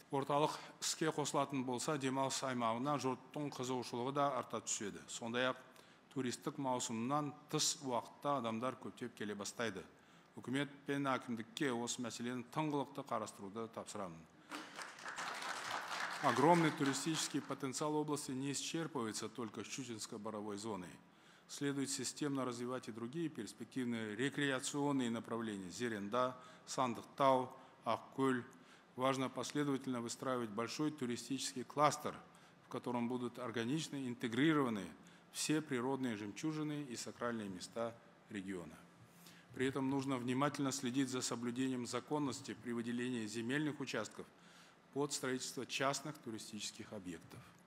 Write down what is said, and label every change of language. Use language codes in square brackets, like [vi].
[kk] Орталық іске қосылатын болса, демалыс аймағына жұрттың қызығушылығы да арта түседі. Сондай-ақ туристік маусымнан тыс уақытта адамдар көптеп келе бастайды. Үкімет пен әкімдікке осы мәселені тыңғылықты қарастыруды тапсырамын. [ru] Огромный туристический потенциал области не исчерпывается только Щучинско-Боровой зоной. Следует системно развивать и другие перспективные рекреационные направления. Зеренда, Сандықтау, Ақкөл. Важно последовательно выстраивать большой туристический кластер, в котором будут органично интегрированы все природные жемчужины и сакральные места региона. При этом нужно внимательно следить за соблюдением законности при выделении земельных участков под строительство частных туристических объектов.